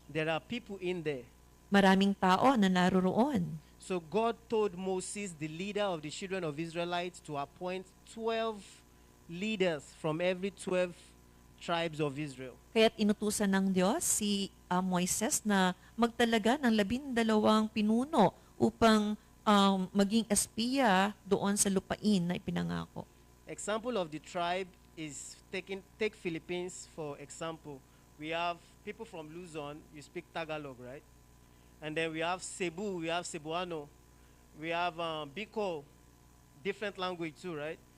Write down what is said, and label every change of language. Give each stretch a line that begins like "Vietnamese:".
English: There are people in there.
Filipino: Maraming tao na naroroon.
English: So God told Moses, the leader of the children of Israelites, to appoint 12 leaders from every 12 tribes of Israel.
Filipino: Kaya't inutusan ng Diyos si Moises na magtalaga ng 12 pinuno upang maging espiya doon sa lupain na ipinangako.
English: Example of the tribe is take Philippines for example. We have people from Luzon, you speak Tagalog, right? And then we have Cebu, we have Cebuano, we have Bicol, different language too, right?